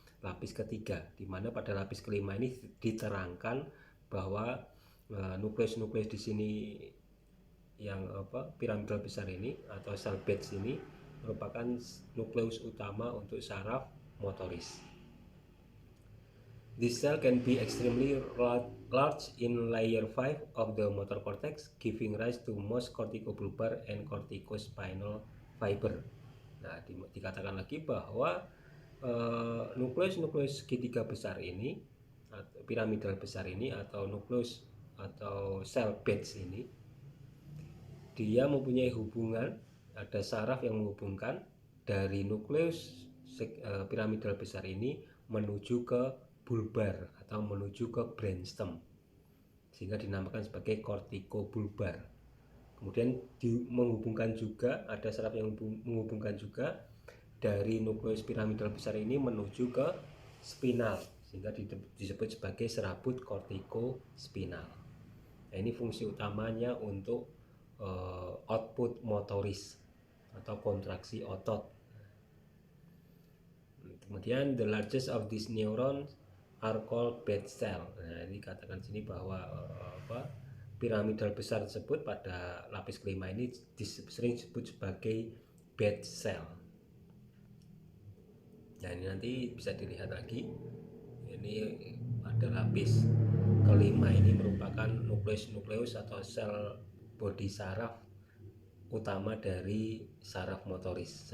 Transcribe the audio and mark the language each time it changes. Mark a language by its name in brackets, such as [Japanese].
[Indonesian] lapis ketiga, di mana pada lapis kelima ini diterangkan bahwa nukleus-nukleus di sini yang piramidal besar ini atau cell beds ini merupakan nukleus utama untuk saraf motoris. [English] This cell can be extremely large in layer 5 of the motor cortex, giving rise to most corticobulbar and corticospinal fiber. [Indonesian] Nah, dikatakan lagi bahwa nukleus-nukleus segitiga besar ini, piramidal besar ini atau nukleus atau cell beds ini, dia mempunyai hubungan, ada saraf yang menghubungkan dari nukleus piramidal besar ini menuju ke bulbar atau menuju ke brainstem, sehingga dinamakan sebagai corticobulbar. Kemudian menghubungkan juga, ada saraf yang menghubungkan juga dari nukleus piramidal besar ini menuju ke spinal, sehingga disebut sebagai serabut corticospinal. Nah, ini fungsi utamanya untuk output motoris atau kontraksi otot. Kemudian [English] the largest of these neurons are called bed cell. [Indonesian] Nah, ini katakan sini bahwa piramidal besar tersebut pada lapis kelima ini sering disebut sebagai bed cell. Nah, ini nanti bisa dilihat lagi. Ini pada lapis kelima ini merupakan nukleus atau sel bodi saraf utama dari saraf motoris.